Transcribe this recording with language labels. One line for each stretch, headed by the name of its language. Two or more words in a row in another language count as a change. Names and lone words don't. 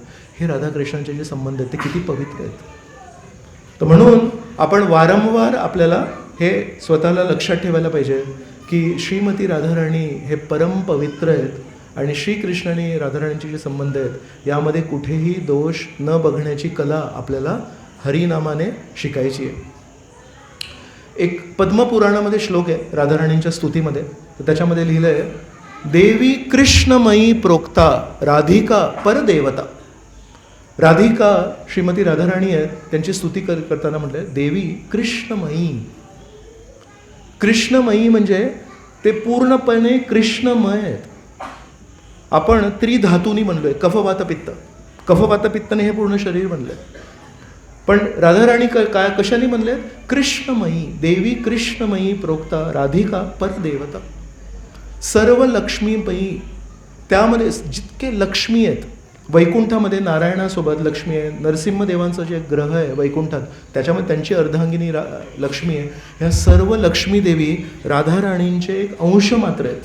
Marathi: हे राधाकृष्णांचे जे संबंध आहेत ते किती पवित्र आहेत. तर म्हणून आपण वारंवार आपल्याला हे स्वतःला लक्षात ठेवायला पाहिजे की श्रीमती राधाराणी हे परम पवित्र आहेत आणि श्रीकृष्ण आणि राधाराणींचे जे संबंध आहेत यामध्ये कुठेही दोष न बघण्याची कला आपल्याला हरिनामाने शिकायची आहे. एक पद्मपुराणामध्ये श्लोक आहे राधाराणींच्या स्तुतीमध्ये, तर त्याच्यामध्ये लिहिलं आहे,
Sanskrit: देवी कृष्णमयी प्रोक्ता राधिका परदेवता.
Marathi: राधिका श्रीमती राधाराणी आहेत, त्यांची स्तुती करताना म्हटलं
Sanskrit: देवी कृष्णमयी.
Marathi: कृष्णमयी म्हणजे ते पूर्णपणे कृष्णमय आहेत. आपण त्रिधातूनी म्हणलोय, कफवात पित्त. कफवात पित्तने हे पूर्ण शरीर बनलंय. पण राधाराणी काय कशाने म्हणले? कृष्णमयी.
Sanskrit: देवी कृष्णमयी प्रोक्ता राधिका परदेवता. सर्व लक्ष्मीमयी.
Marathi: त्यामध्ये जितके लक्ष्मी आहेत, वैकुंठामध्ये नारायणासोबत लक्ष्मी आहे, नरसिंहदेवांचं जे ग्रह आहे वैकुंठात त्याच्यामध्ये त्यांची अर्धांगिनी लक्ष्मी आहे. ह्या सर्व लक्ष्मी देवी राधाराणींचे एक अंश मात्र आहेत.